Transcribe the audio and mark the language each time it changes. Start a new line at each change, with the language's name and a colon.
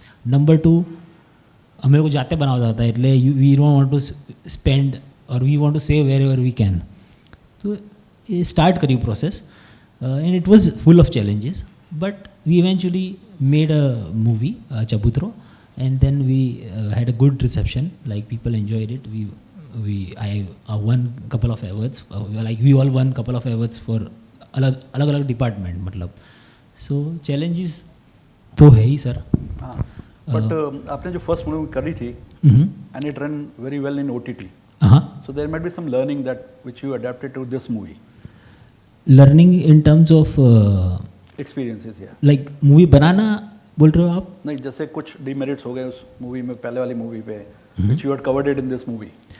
Gujarati: Number 2, અમે લોકો જાતે બનાવતા હતા, એટલે
English: We don't want to spend or we want to save wherever we can.
Gujarati: તો એ સ્ટાર્ટ કર્યું
English: Process, and it was full of challenges, but we eventually made a movie, Chabutro, and then we had a good reception, like people enjoyed it. I won couple of awards, like we all won couple of awards for
Hindi: अलग department, मतलब. सो challenges तो है ही sir. हाँ, but आपने जो first movie करी थी
English: and it run very well in OTT,
Hindi: हाँ,
English: so there might be some learning that which you adapted to this movie.
Hindi: Learning in terms of
English: Experiences, yeah.
Hindi: Like movie बनाना बोल रहे हो आप? नहीं, जैसे कुछ डिमेरिट्स हो गए उस मूवी में, पहले वाली मूवी पे,
English: which you had covered it in this movie.